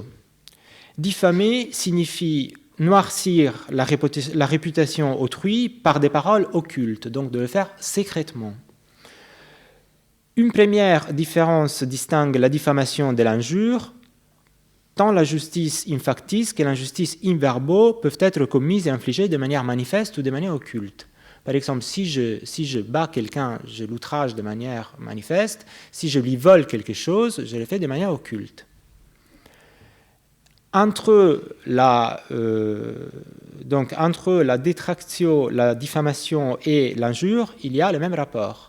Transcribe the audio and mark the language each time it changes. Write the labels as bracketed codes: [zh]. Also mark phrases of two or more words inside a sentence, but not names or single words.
[fr] Diffamer signifie noircir la réputation autrui par des paroles occultes, donc de le faire secrètement. Une première différence distingue la diffamation de l'injure. Tant la justice [la] in factis [fr] que l'injustice [la] in verbo [fr] peuvent être commises et infligées de manière manifeste ou de manière occulte. Par exemple, si je bats quelqu'un, je l'outrage de manière manifeste. Si je lui vole quelque chose, je le fais de manière occulte. Entre la détractio, la diffamation et l'injure, il y a le même rapport.